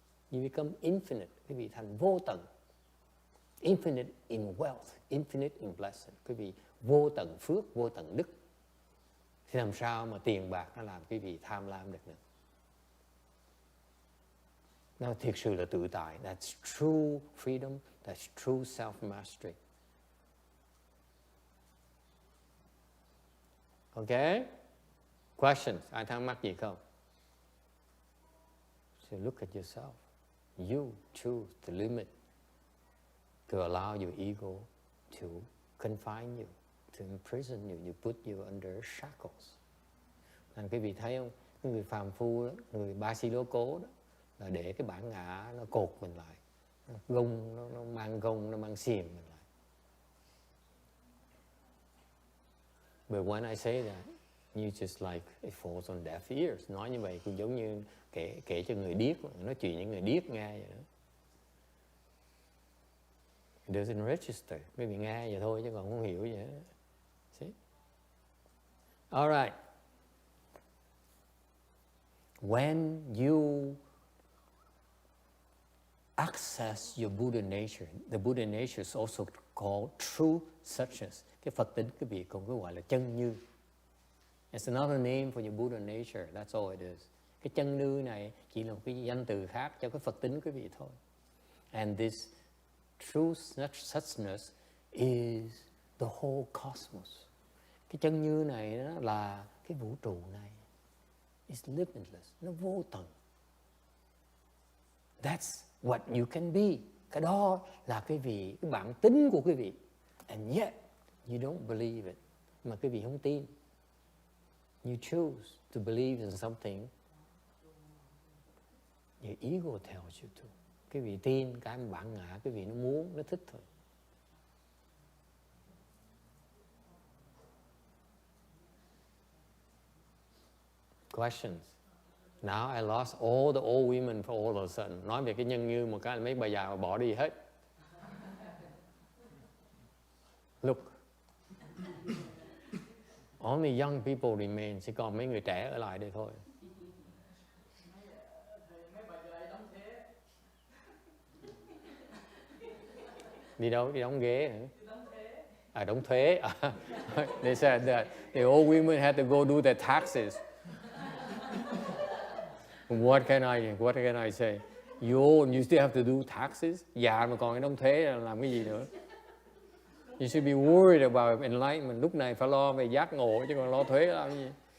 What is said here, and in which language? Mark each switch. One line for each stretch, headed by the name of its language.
English: You become infinite,
Vietnamese: quý vị thành vô tận.
English: Infinite in wealth, infinite in blessing.
Vietnamese: Quý vị vô tận phước, vô tận đức. Thì làm sao mà tiền bạc nó làm quý vị tham lam được nữa? Nó thiệt sự là tự tại.
English: That's true freedom, that's true self-mastery. Okay? Questions?
Vietnamese: Ai thắc mắc gì không?
English: So look at yourself. You choose the limit to allow your ego to confine you, to imprison you, you put you under shackles.
Vietnamese: Nên quý vị thấy không? Cái người phàm phu đó, người ba si lô cố đó, là để cái bản ngã nó cột mình lại, nó mang xiềng mình lại.
English: But when I say that, you just like it falls on deaf ears.
Vietnamese: Nói như vậy cũng giống như kể cho người điếc, nói chuyện những người điếc nghe vậy đó.
English: It doesn't register.
Vietnamese: Quý vị nghe vậy thôi chứ còn không hiểu gì hết.
English: See? All right. When you access your Buddha nature, the Buddha nature is also called true suchness.
Vietnamese: Cái Phật tính quý vị còn gọi là chân như.
English: It's another name for your Buddha nature. That's all it is.
Vietnamese: Cái chân như này chỉ là một cái danh từ khác cho cái Phật tính quý vị thôi.
English: And this true suchness is the whole cosmos.
Vietnamese: Cái chân như này đó là cái vũ trụ này.
English: It's limitless.
Vietnamese: Nó vô tận.
English: That's what you can be.
Vietnamese: Cái đó là cái bản tính của quý vị.
English: And yet, you don't believe it.
Vietnamese: Mà quý vị không tin.
English: You choose to believe in something your ego tells you to.
Vietnamese: Quý vị tin cái mà bản ngã quý vị nó muốn, nó thích thôi.
English: Questions? Now I lost all the old women for all of a sudden.
Vietnamese: Nói về cái nhân như một cái mấy bà già mà bỏ đi hết.
English: Look. Only young people remain.
Vietnamese: Chỉ còn mấy người trẻ ở lại đây thôi. Đi đâu? Đi đóng ghế hả? À, đóng thuế.
English: They said that the old women had to go do their taxes. What can I say? You old, you still have to do taxes?
Vietnamese: Già mà còn đóng thuế làm cái gì nữa?
English: You should be worried about enlightenment.
Vietnamese: Lúc này phải lo về giác ngộ chứ còn lo thuế làm gì?